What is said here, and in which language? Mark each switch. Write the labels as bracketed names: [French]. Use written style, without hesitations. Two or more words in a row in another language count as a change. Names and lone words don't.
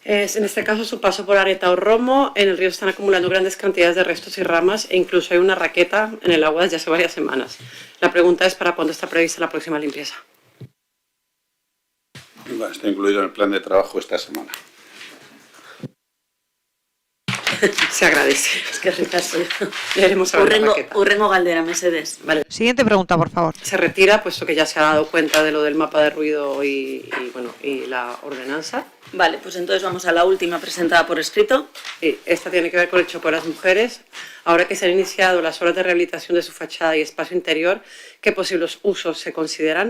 [Spanish] En este caso, su paso por Areta o Romo, en el río están acumulando grandes cantidades de restos y ramas e incluso hay una raqueta en el agua desde hace varias semanas. La pregunta es ¿para cuándo está prevista la próxima limpieza? Bueno, está incluido en el plan de trabajo esta semana. Se agradece. Es que ricasco. Ya iremos a ver la raqueta. [Basque] Urrengo galdera, mesedez. [Spanish] Vale. Siguiente pregunta, por favor. Se retira, puesto que ya se ha dado cuenta de lo del mapa de ruido y la ordenanza. Vale, pues entonces vamos a la última presentada por escrito. Sí, esta tiene que ver con el choco de las mujeres. Ahora que se han iniciado las obras de rehabilitación de su fachada y espacio interior, ¿qué posibles usos se consideran?